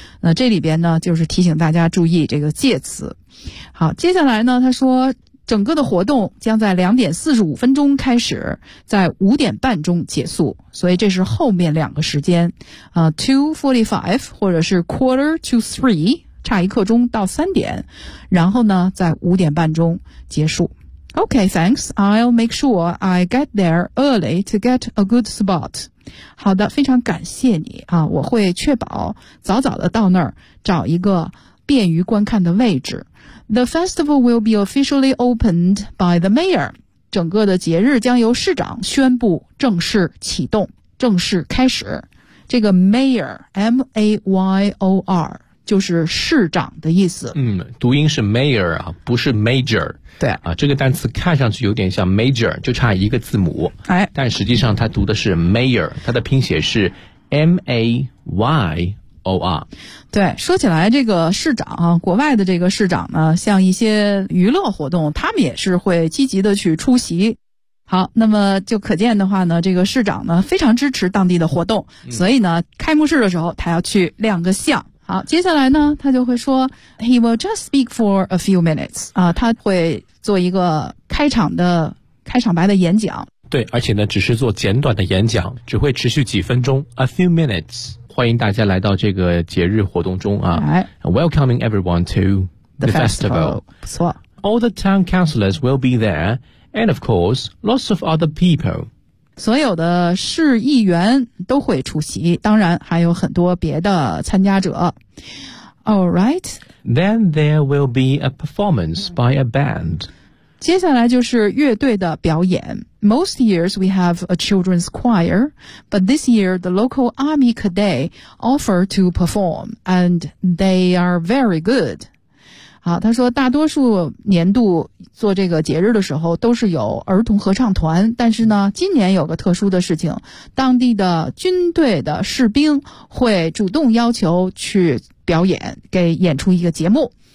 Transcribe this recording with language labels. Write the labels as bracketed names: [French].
[Chinese] 那这里边呢就是提醒大家注意这个介词。好，接下来呢他说整个的活动将在2:45开始，在5:30结束，所以这是后面两个时间，2:45 或者是 2:45， 差一刻钟到3点，然后呢在5:30结束。 [English] Okay, thanks. I'll make sure I get there early to get a good spot. [Chinese] 好的，非常感谢你啊，我会确保早早的到那儿找一个便于观看的位置。 [English] The festival will be officially opened by the mayor. [Chinese] 整个的节日将由市长宣布正式启动，正式开始。这个 mayor, M-A-Y-O-R, 就是市长的意思。嗯，读音是 mayor, 不是 major。对。啊，这个单词看上去有点像 major, 就差一个字母。哎。但实际上它读的是 mayor, 它的拼写是 M-A-Y-O-R。OR。对，说起来这个市长啊，国外的这个市长呢，像一些娱乐活动，他们也是会积极的去出席。好，那么就可见的话呢，这个市长呢非常支持当地的活动，所以呢开幕式的时候他要去亮个相。好，接下来呢他就会说 [English] He will just speak for a few minutes [Chinese] 啊，他会做一个开场白的演讲。对，而且呢只是做简短的演讲，只会持续几分钟 [English] a few minutes。 [Chinese] 欢迎大家来到这个节日活动中啊。 [English] Welcoming everyone to the festival. [Chinese] 不错。 [English] All the town councillors will be thereAnd of course, lots of other people. [Chinese] 所有的市议员都会出席，当然还有很多别的参加者。 [English] All right. Then there will be a performance by a band. [Chinese] 接下来就是乐队的表演。 [English] Most years we have a children's choir, but this year the local army cadet offered to perform, and they are very good. [Chinese] 好，他说大多数年度做这个节日的时候都是有儿童合唱团，但是呢今年有个特殊的事情，当地的军队的士兵会主动要求去表演，给演出一个节目。